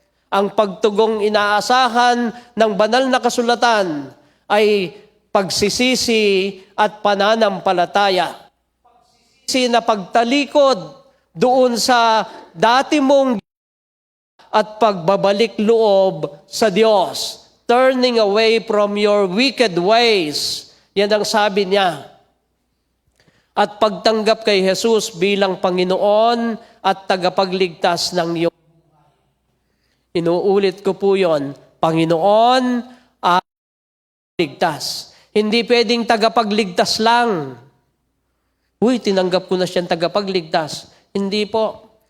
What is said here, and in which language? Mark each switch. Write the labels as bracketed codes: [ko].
[tl] Ang pagtugong inaasahan ng banal na kasulatan ay pagsisisi at pananampalataya. Pagsisisi na pagtalikod doon sa dati mong at pagbabalik loob sa Diyos. [en] Turning away from your wicked ways. [tl] Yan ang sabi niya. At pagtanggap kay Jesus bilang Panginoon at tagapagligtas ng iyong buhay. Inuulit ko po yon, Panginoon at ligtas. Hindi pwedeng tagapagligtas lang. Uy, tinanggap ko na siyang tagapagligtas. Hindi po.